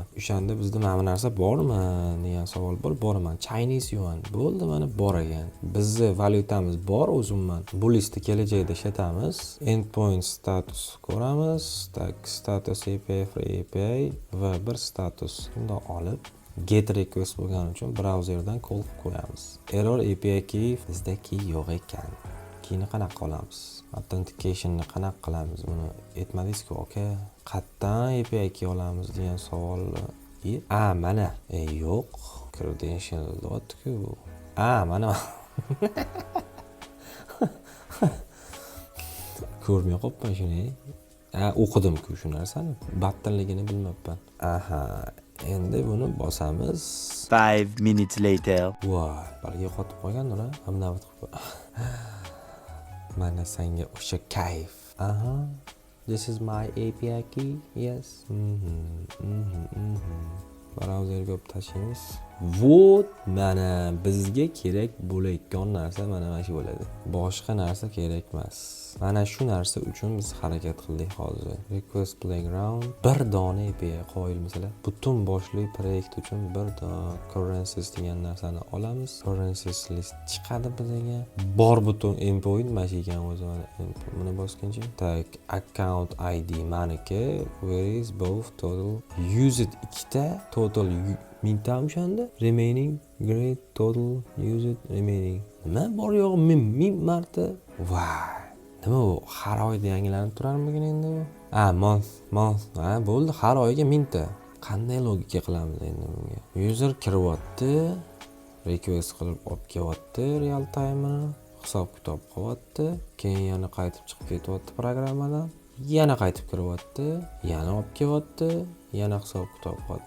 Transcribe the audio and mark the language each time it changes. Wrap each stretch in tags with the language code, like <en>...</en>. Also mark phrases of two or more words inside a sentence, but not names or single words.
<uz>O'shanda bizda mana bu narsa bormi degan savol bor. Boraman.</uz> <en>Chinese yuan</en> <uz>bo'ldi, mana bor ekan. Bizni valyutamiz bor o'zimman. Bu listni kelajakda ishlatamiz.</uz> <en>Endpoint status</en> <uz>ko'ramiz.</uz> <en>Status API, free API</en> <uz>va bir</uz> <en>status.</en> <uz>Bundan olib</uz> <en>get request</en> <uz>bo'lgani uchun brauzerdan call qilib qo'yamiz.</uz> <en>Error API key</en> <uz>bizda key yo'q ekan. Keyni qanaqa qilamiz? Authentication'ni qanaqa qilamiz? Buni aytmadingiz-ku, aka. Qayerdan API key olamiz degan savolni. Mana. Yo'q. Credential dotku. Mana. Ko'rmay qolibman shuni. O'qidim-ku shu narsani. Battanligini bilmabman. Endi buni bosamiz.</uz> <en>5 minutes later.</en> <uz>Voy, balga qotib qolgan-da. Hamnavbat qilib. Mana senga o'sha kayf.</uz> <en>This is my API key. Yes.</en> <uz>Brauzerga olib tashlaymiz. Vot, mana bizga kerak bo'layotgan narsa mana shu bo'ladi. Boshqa narsa kerak emas. Mana shu narsa uchun biz harakat qildik hozir.</uz> <en>Request playground</en> <uz>bir dona API qo'yil masalan. Butun boshli proyekt uchun bir dona currencies degan narsani olamiz.</uz> <en>Currencies list</en> <uz>chiqadi bizga. Bor butun endpoint mana shu ekan o'zi mana. Buni bosgancha. Tak,</uz> <en>account ID</en> <uz>maniki.</uz> <en>Where is both total used ikkita total</en> <uz>mingtam o'shanda</uz> <en>remaining grade total used remaining.</en> <uz>Nima bor yo'q ming marta. Voy. Nima bu? Har oyda yangilanib turarmikin endi bu? Month. Bo'ldi, har oyiga mingta. Qanday logika qilamiz endi bunga? User kiryapti. request qilib olib kelyapti</uz> <en>real time'ini,</en> <uz>hisob kitob qilyapti, keyin yana qaytib chiqib ketyapti programmadan, yana qaytib kiryapti, yana olib kelyapti, yana hisob kitob qilyapti.</uz>